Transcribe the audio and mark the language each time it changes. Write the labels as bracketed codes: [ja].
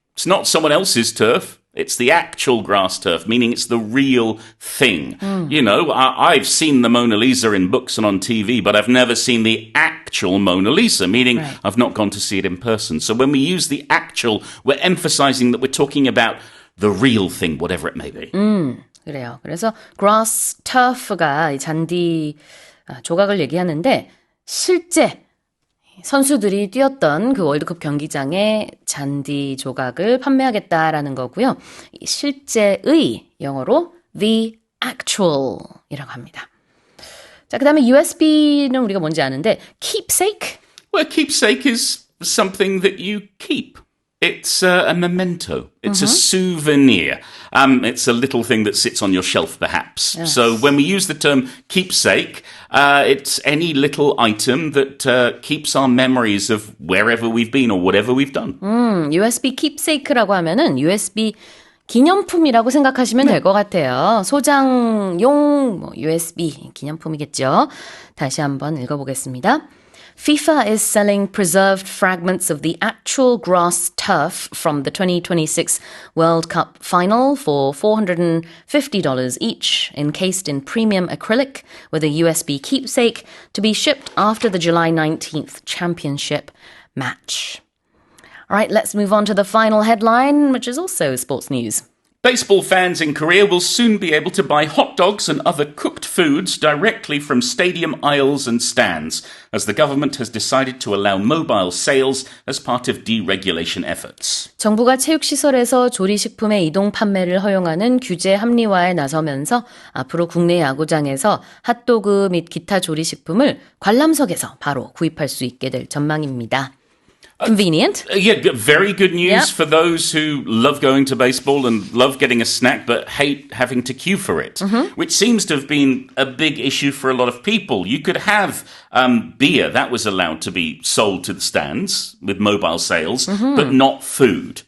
[en] It's not someone else's turf. It's the actual grass turf, meaning it's the real thing. You know, I've seen the Mona Lisa in books and on TV, but I've never seen the actual Mona Lisa, meaning I've not gone to see it in person. So when we use the actual, we're emphasizing that we're talking about the real thing, whatever it may be. [ko] 그래요. 그래서 grass turf가 이 잔디 조각을 얘기하는데 실제 선수들이 뛰었던 그 월드컵 경기장에 잔디 조각을 판매하겠다라는 거고요. 실제의 영어로 the actual이라고 합니다. 자, 그다음에 USB는 우리가 뭔지 아는데 keepsake? [en] Well, keepsake is something that you keep. It's a memento. It's a souvenir. It's a little thing that sits on your shelf, perhaps. Yes. So when we use the term keepsake, it's any little item that keeps our memories of wherever we've been or whatever we've done. [ko] USB keepsake라고 하면은 USB 기념품이라고 생각하시면 될 것 같아요. 소장용 USB 기념품이겠죠. 다시 한번 읽어보겠습니다. [en] FIFA is selling preserved fragments of the actual grass turf from the 2026 World Cup final for $450 each, encased in premium acrylic with a USB keepsake to be shipped after the July 19th championship match. All right, let's move on to the final headline, which is also sports news. Baseball fans in Korea will soon be able to buy hot dogs and other cooked foods directly from stadium aisles and stands, as the government has decided to allow mobile sales as part of deregulation efforts. [ko] 정부가 체육시설에서 조리식품의 이동 판매를 허용하는 규제 합리화에 나서면서 앞으로 국내 야구장에서 핫도그 및 기타 조리식품을 관람석에서 바로 구입할 수 있게 될 전망입니다. [en] Convenient. Yeah, very good news Yep. for those who love going to baseball and love getting a snack but hate having to queue for it, which seems to have been a big issue for a lot of people. You could have beer that was allowed to be sold to the stands with mobile sales, but not food.